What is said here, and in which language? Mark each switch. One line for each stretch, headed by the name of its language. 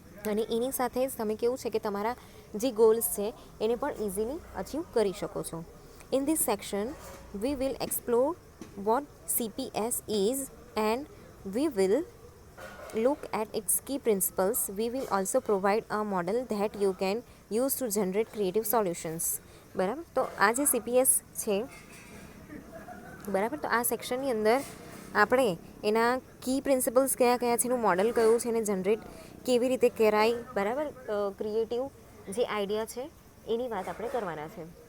Gujarati: અને એની સાથે જ તમે કેવું છે કે તમારા જે ગોલ્સ છે એને પણ ઇઝીલી અચીવ કરી શકો છો.
English: In this section we will explore what CPS is and we will look at its key principles. We will also provide a model that you can use to generate creative solutions.
Gujarati: બરાબર, તો આ જે CPS છે, બરાબર, તો આ સેક્શનની અંદર આપણે એના કી પ્રિન્સિપલ્સ કયા કયા છે, એનું મોડલ કયું છે, એને જનરેટ કેવી રીતે કરાય, બરાબર, ક્રિએટિવ જે આઈડિયા છે એની વાત આપણે કરવાના છે.